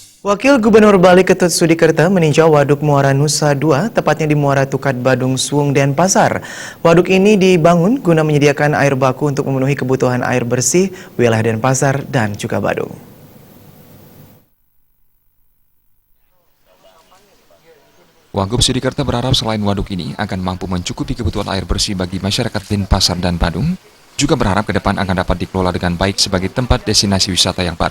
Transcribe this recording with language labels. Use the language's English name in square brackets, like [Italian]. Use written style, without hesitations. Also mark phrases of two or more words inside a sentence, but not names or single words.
[Indonesian] Wakil Gubernur Bali Ketut Sudikerta meninjau Waduk Muara Nusa II, tepatnya di Muara Tukat Badung Suung Denpasar. Waduk ini dibangun guna menyediakan air baku untuk memenuhi kebutuhan air bersih wilayah Denpasar dan juga Badung. Wagub Sudikerta berharap selain waduk ini akan mampu mencukupi kebutuhan air bersih bagi masyarakat Denpasar dan Badung, juga berharap ke depan akan dapat dikelola dengan baik sebagai tempat destinasi wisata yang baru.